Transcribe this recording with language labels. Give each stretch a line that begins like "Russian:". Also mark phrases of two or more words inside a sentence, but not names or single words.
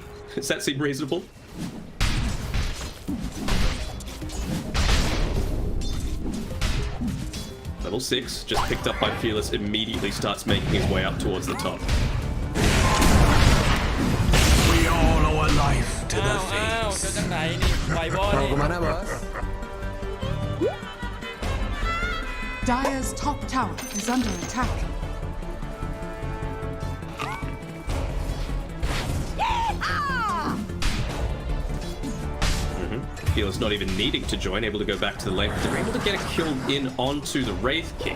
English: Does that seem reasonable? Level 6, just picked up by Fearless, immediately starts making his way up towards the top. We all owe a life to the fates.
Thai: จะจังไหนนี่ไฟบอล
Indonesian: Mau
Thai: นี่
Indonesian: kemana, bos?
English: Dire's top tower is under attack. Fearless not even needing to join, able to go back to the lane, but they're able to get a kill in onto the Wraith King.